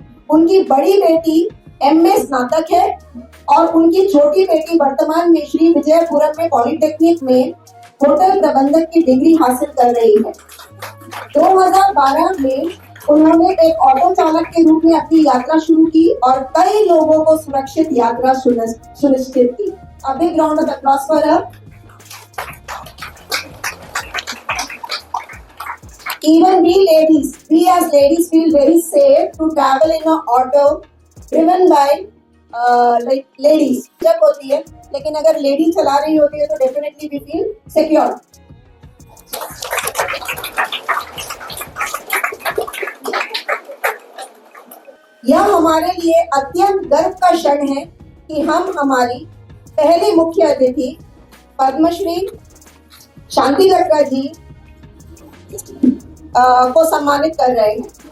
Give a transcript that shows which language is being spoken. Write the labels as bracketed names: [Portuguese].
[Hindi] उनकी बड़ी बेटी एमए स्नातक है और उनकी छोटी बेटी वर्तमान में श्री विजयपुरम में पॉलिटेक्निक में होटल प्रबंधक की डिग्री हासिल कर रही है। 2012 में उन्होंने एक ऑटो चालक के रूप में अपनी यात्रा शुरू की और कई लोगों को सुरक्षित यात्रा सुनिश्चित की। [English] A big round of applause for her. Even we as ladies feel very safe to travel in an auto driven by like ladies. [Hindi] जब होती है, लेकिन अगर लेडी चला रही होती है तो [English] definitely we feel secure. [Hindi] यह हमारे लिए अत्यंत गर्व का क्षण है कि हम हमारी पहले मुख्य अतिथि पद्मश्री शांति लटका जी को सम्मानित कर रहे हैं।